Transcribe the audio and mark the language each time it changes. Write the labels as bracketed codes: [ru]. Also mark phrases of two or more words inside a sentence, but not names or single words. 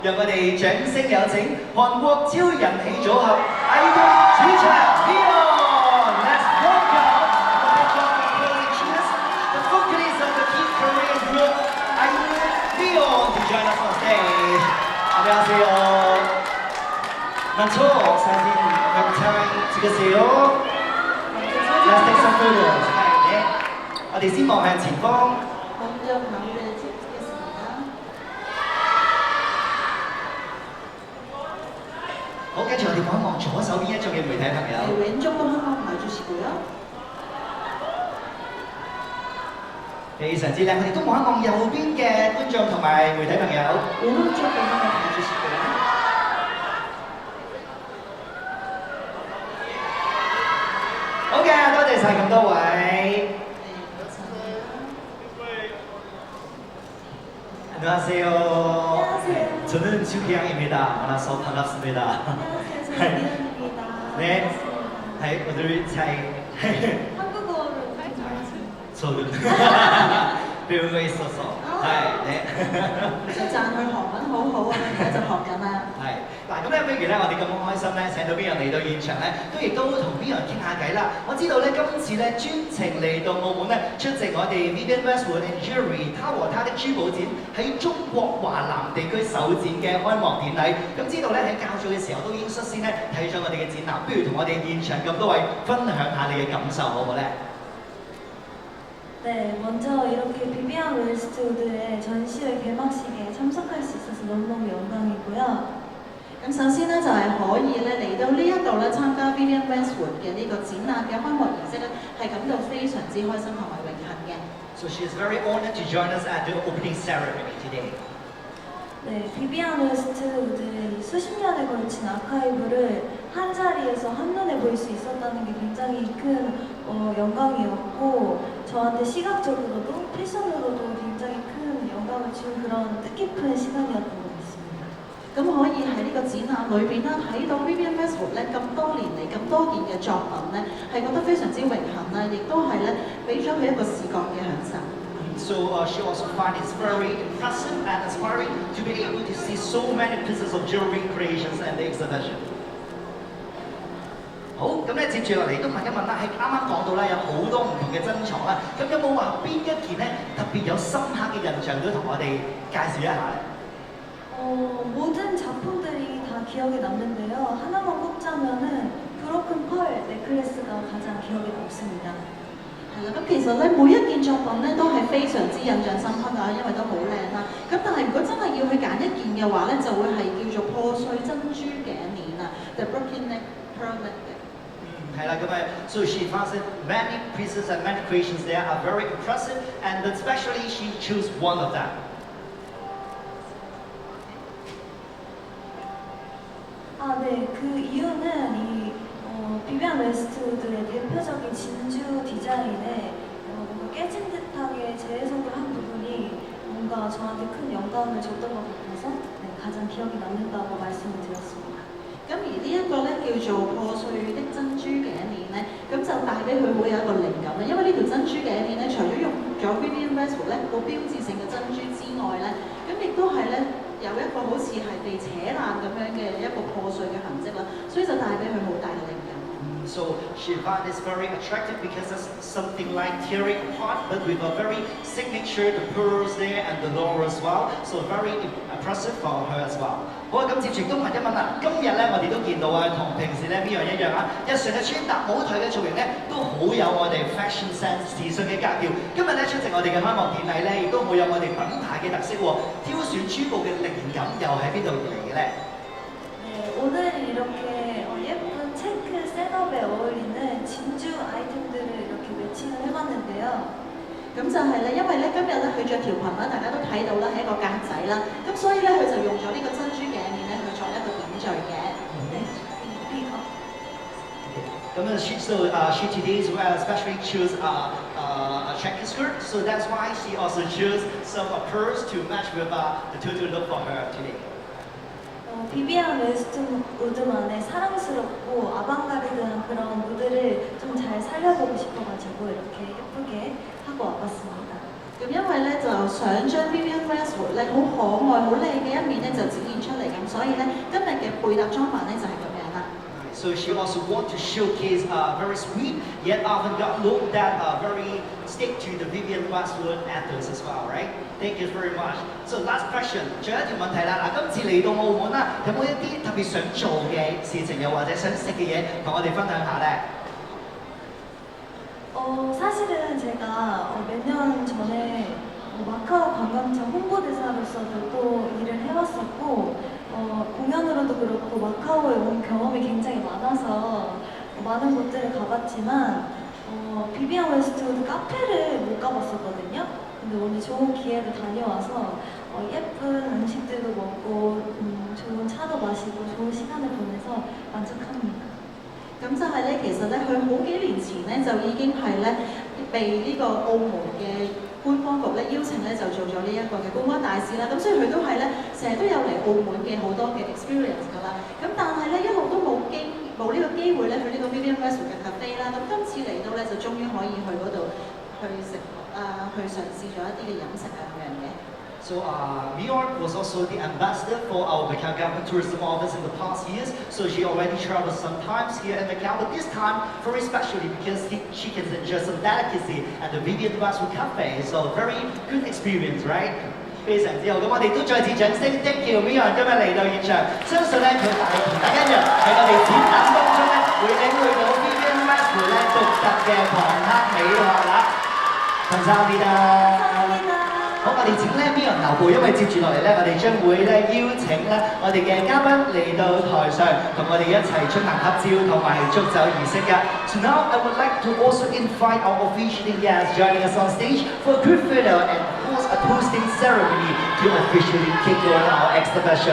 [yue] 讓我哋掌聲有請韓國超人氣組合idol主唱 [en] Leon。Let's welcome the vocalist of the Kid Korean group idol Leon to join us on stage. [ko] 안녕하세요. 먼저 사진 영상 찍으세요. [en] Let's take some photos. [ko] 네, [yue] 我哋先望向前方。 [ko] 먼저 가운데 찍겠습니다. [yue] 好，跟住我哋望一望左手邊一組嘅媒體朋友。 [ko] 네, 왼쪽도 한번 봐주시고요. [yue] 非常之靚，我哋都望一望右邊嘅觀眾同埋媒體朋友。 [ko] 오른쪽도 한번 봐주시고요. [yue] 好嘅，多謝晒咁多位。 [ko] 네, 감사합니다. 안녕하세요. 안녕하세요. 저는 주기양입니다. 만나서 반갑습니다. 안녕하세요. 저는 미연입니다. 네. 반갑습니다. 네, 오늘 잘 한국어를 잘하시네요. 저는 배우고 있어서. 네. [yue] 就讚佢韓文好好啊，而家就學緊啦。係嗱，咁咧，不如咧，我哋咁開心咧，請到 Beyond 嚟到現場咧，都亦都同 Beyond 傾下偈啦。我知道咧，今次咧專程嚟到澳門咧，出席我哋 Vivienne Westwood and Jewelry 他和他的珠寶展喺中國華南地區首展嘅開幕典禮。咁知道咧喺較早嘅時候都已經率先咧睇咗我哋嘅展覽，不如同我哋現場咁多位分享下你嘅感受好唔好咧？ [ko] 네, 먼저 이렇게 비비안 웨스트우드의 전시회 개막식에 참석할 수 있어서 너무너무 영광이고요. [yue] 咁首先咧就係可以咧嚟到呢一度咧參加 Vivienne Westwood 嘅呢個展覽嘅開幕儀式咧，係感到非常之開心同埋榮幸嘅。 [en] So she is very honored to join us at the opening ceremony today. [ko] 네, 비비안 웨스트우드의 수십 년에 걸친 아카이브를 한 자리에서 한눈에 볼 수 있었다는 게 굉장히 큰 영광이었고 저한테 시각적으로도 패션으로도 굉장히 큰 영감을 준 그런 뜻깊은 시간이었던 것 같습니다. [yue] 咁可以喺呢個展覽裏邊啦，睇到 Vivienne Westwood 咧咁多年嚟咁多件嘅作品咧，係覺得非常之榮幸啦，亦都係咧俾咗佢一個視覺嘅享受。 [en] So she also finds it very impressive and inspiring to be able to see so many pieces of jewelry creations and the exhibition. [yue] 好，咁咧接住落嚟都問一問啦，喺啱啱講到啦，有好多唔同嘅珍藏啦，咁有冇話邊一件咧特別有深刻嘅印象都同我哋介紹一下咧？ [ko] 모든 작품들이 다 기억에 남는데요. 하나만 꼽자면은 브로큰 펄 넥클래스가 가장 기억에 남습니다. [yue] 係啦，咁其實咧每一件作品咧都係非常之印象深刻㗎，因為都好靚啦。咁但係如果真係要去揀一件嘅話咧，就會係叫做破碎珍珠頸鏈啊 ， [en] the broken neck pearl necklace。 [yue] 係啦，咁啊 [en] ，so she finds that many pieces and many creations there are very impressive, and especially she chose one of them. [ko] 아, 네. 그 이유는 비비안 웨스트우드의 대표적인 진주 디자인에 뭔가 깨진 듯하게 재해석을 한 부분이 뭔가 저한테 큰 영감을 줬던 것 같아서 네, 가장 기억에 남는다고 말씀을 드렸습니다. [yue] 咁而呢一個咧叫做破碎的珍珠頸鏈咧，咁就帶俾佢好有一個靈感啦。因為呢條珍珠頸鏈咧，除咗用咗 Vivienne Westwood 咧好標誌性嘅珍珠之外咧，咁亦都係咧有一個好似係被扯爛咁樣嘅一個破碎嘅痕跡啦，所以就帶俾佢好大嘅靈感。 [en] So she found this very attractive because it's something like tearing apart, but with a very signature, the pearls there and the laurel as well. So very impressive for her as well. [yue] 好啊，咁接住都問一問啦。今日咧，我哋都見到啊，同平時咧邊樣一樣啊，日常嘅穿搭舞台嘅造型咧，都好有我哋 [en] fashion sense [yue] 時尚嘅格調。今日咧出席我哋嘅開幕典禮咧，亦都好有我哋品牌嘅特色喎。挑選珠寶嘅靈感又喺邊度嚟嘅咧？ [ko] 네, 오늘 이렇게 예쁜 체크 셋업에 어울리는 진주 아이템들을 이렇게 매칭을 해봤는데요. [yue] 咁就係咧，因為咧今日咧佢着條裙啦，大家都睇到啦，係一個格仔啦，咁所以咧佢就用咗呢個珍珠頸鏈咧去作一個點綴嘅。 [ko] 네, 이거. [en] She today as well especially chose a checker skirt, so that's why she also chose some pearls to match with the total look for her today. [ko] 비비안 웨스트우드만의 사랑스럽고 아방가르드한 그런 무드를 좀 잘 살려보고 싶어가지고 이렇게 예쁘게 하고 와봤습니다. [yue] 咁因為咧就想將 Vivienne Westwood 咧好可愛、好靚嘅一面咧就展現出嚟，咁所以咧今日嘅配搭裝扮咧就係咁樣啦。 [en] So she also want to showcase a very sweet yet avant-garde look that very stick to the Vivienne Westwood ethos as well, right? Thank you very much. So last question， [yue] 最後一條問題啦。嗱，今次嚟到澳門啦，有冇一啲特別想做嘅事情，又或者想食嘅嘢，同我哋分享下咧？ [ko] 사실은 제가 몇 년 전에 마카오 관광청 홍보대사로서도 또 일을 해왔었고 공연으로도 그렇고 마카오에 온 경험이 굉장히 많아서 많은 곳들을 가봤지만 비비안 웨스트우드 카페를 못 가봤었거든요. 근데 오늘 좋은 기회를 다녀와서 예쁜 음식들도 먹고 좋은 차도 마시고 좋은 시간을 보내서 만족합니다. [yue] 咁就係咧，其實咧，佢好幾年前咧就已經係咧被呢個澳門嘅官方局咧邀請咧，就做咗呢一個嘅觀光大使啦。咁所以佢都係咧，成日都有嚟澳門嘅好多嘅 experience 㗎啦。咁但係咧一路都冇呢個機會咧去呢個 Vivienne Westwood 嘅 cafe 啦。咁今次嚟到咧就終於可以去嗰度去食去嘗試咗一啲嘅飲食啊咁樣嘅。 [en] So New York was also the ambassador for our Macau Government Tourism Office in the past years. So she already traveled sometimes here in Macau, but this time very specially because she can enjoy some delicacy at the Vivienne Westwood Cafe. So very good experience, right? [yue] 非常之好，咁我哋都再次掌聲 ， [en] thank you [yue] Mion 今日嚟到現場，相信咧佢係同大家一樣喺我哋展覽當中咧會領會到 Vivienne Westwood 咧獨特嘅龐克美學啦。감사합니다。好，我哋請咧 Mion 留步，因為接住落嚟咧，我哋將會咧邀請咧我哋嘅嘉賓嚟到台上，同我哋一齊進行合照同埋祝酒儀式嘅。 [en] So now I would like to also invite our officiating guests joining us on stage for a group photo and of course a toasting ceremony to officially kick off our exhibition.